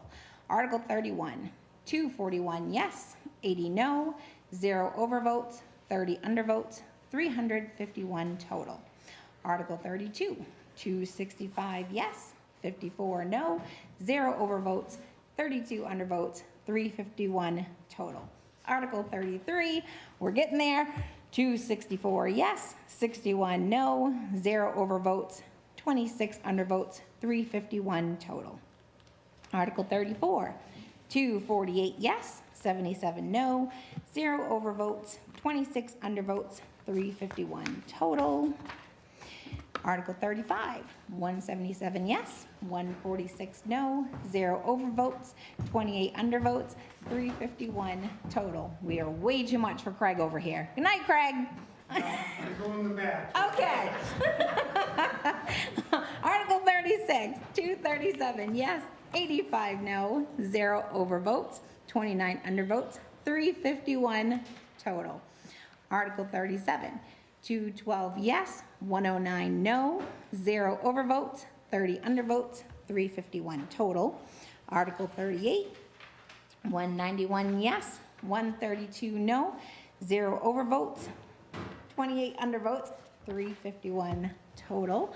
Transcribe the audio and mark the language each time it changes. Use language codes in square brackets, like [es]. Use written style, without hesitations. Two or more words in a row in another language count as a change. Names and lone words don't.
[en] Article 31, 241 yes, 80 no, 0 overvotes, 30 undervotes, 351 total. Article 32, 265 yes, 54 no, 0 overvotes, 32 undervotes, 351 total. Article 33, we're getting there, 264 yes, 61 no, 0 overvotes, 26 undervotes, 351 total. Article 34, 248 yes, 77 no, 0 overvotes, 26 undervotes, 351 total. Article 35, 177 yes, 146 no, 0 overvotes, 28 undervotes, 351 total. We are way too much for Craig over here. Good night, Craig. I go in the back. Okay. Article 36, 237 yes, 85 no, 0 overvotes, 29 undervotes, 351 total. Article 37, 212 yes, 109 no, 0 overvotes, 30 undervotes, 351 total. Article 38, 191 yes, 132 no, 0 overvotes, 28 undervotes, 351 total.